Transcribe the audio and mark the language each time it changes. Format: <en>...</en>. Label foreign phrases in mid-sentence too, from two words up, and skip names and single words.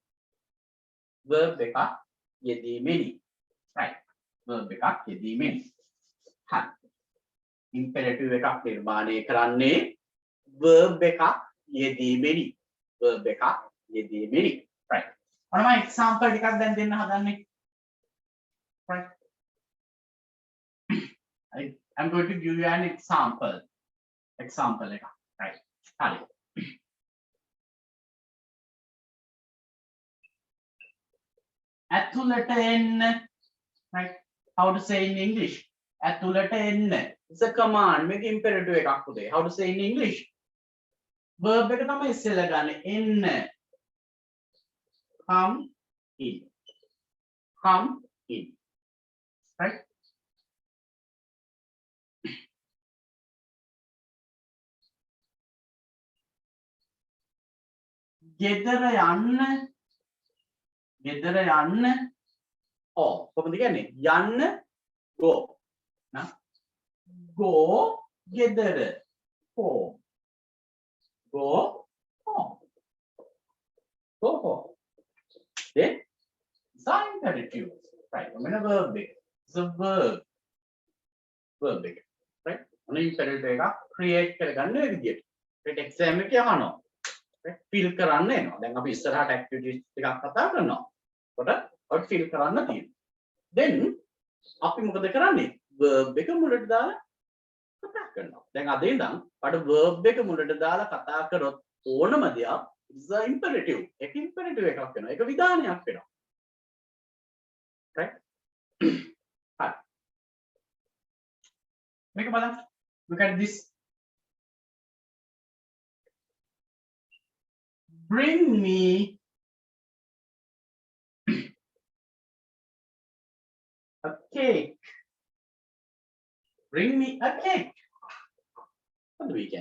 <en>right.</en> <si>verb එකක් යෙදීමෙනි. හරි. imperative එකක් නිර්මාණය කරන්නේ verb එකක් යෙදීමෙනි. right. ඔන්න මම example ටිකක් දැන් දෙන්න හදන්නේ.</si> <en>right. I'm going to give you an example.</en> <si>එක. right. හරි. ඇතුළට එන්න.</si> <en>right. How to say in English?</en> <si>ඇතුළට එන්න.</si> <en>It's a command.</en> <si>මේක imperative එකක් පුතේ.</si> <en>How to say in English?</en> <si>Verb එක තමයි ඉස්සෙල්ලා ගන්න. එන්න.</si> <en>Come in. Come in. Right?</en> <si>ගෙදර යන්න. ගෙදර යන්න. කොහොමද කියන්නේ? යන්න go. නා go ගෙදර.</si> <en>home. Go home. Go home. Then it's an imperative. Right? Remember verb. It's a verb. Verb. Right?</en> <si>ඔන්න imperative එක create කරගන්න ඔය විදියට. ඒත් exam එකේ අහනවා. right? fill කරන්න එනවා. දැන් අපි ඉස්සරහට activities ටිකක් කතා කරනවා. කොට ඔය fill කරන්න තියෙනවා. then අපි මොකද කරන්නේ? verb එක මුලට දාලා කතා කරනවා. දැන් අද ඉඳන් අපට verb එක මුලට දාලා කතා කරොත් ඕනම දෙයක්</si> <en>is a imperative.</en> <si>ඒක imperative එකක් වෙනවා. ඒක විධානයක් වෙනවා. right? හරි. මේක බලන්න.</si> <en>Look at this. Bring me a cake. Bring me a cake. What do we can?</en>